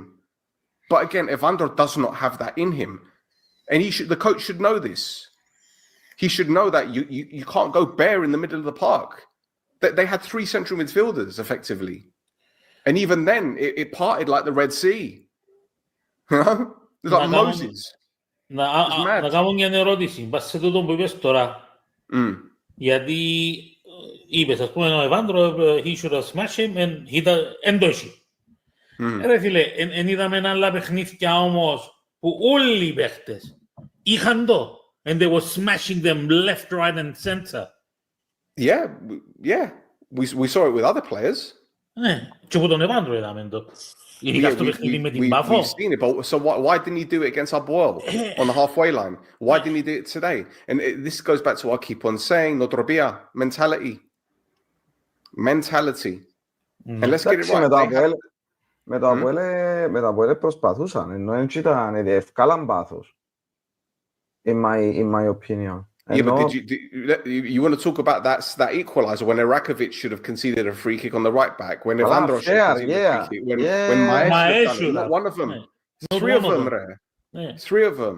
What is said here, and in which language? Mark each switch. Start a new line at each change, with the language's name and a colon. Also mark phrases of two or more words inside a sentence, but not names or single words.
English: But again, Evandro does not have that in him. And the coach should know this. He should know that you can't go bare in the middle of the park. They had three central midfielders, effectively. And even then, it parted like the Red Sea. You know? It's like Moses.
Greek: Να κάνω μια ερώτηση. Βάσει σε τούτο που είπες τώρα. Γιατί είπες, ας πούμε, ο Ευάντρο,
English: he should have smashed him and
Greek: εν το έχει. Ρε φίλε, εν είδαμε άλλα παιχνίδια όμως που όλοι οι παίχτες είχαν το.
English: And they were smashing them left, right and center. Yeah. We saw it with other players.
Greek: Ναι, και που τον Ευάντρο είδαμε το. Ειδικά στο παιχνίδι με την Πάφο.
English: We've seen it, but so why didn't he do it against Abuel on the halfway line? Why didn't he do it today? And this goes back to what I keep on saying, Notropia, mentality. And let's get it right.
Greek: Με το Abuel προσπαθούσαν, ενώ δεν ήταν ευκάλαν πάθος.
English: In my opinion. Yeah, but you want to talk about that equalizer when Irakovic should have conceded a free kick on the right back, when Evandro should have conceded a free kick, when Maes should have done it. Not one of them. Three of them there. Three of them.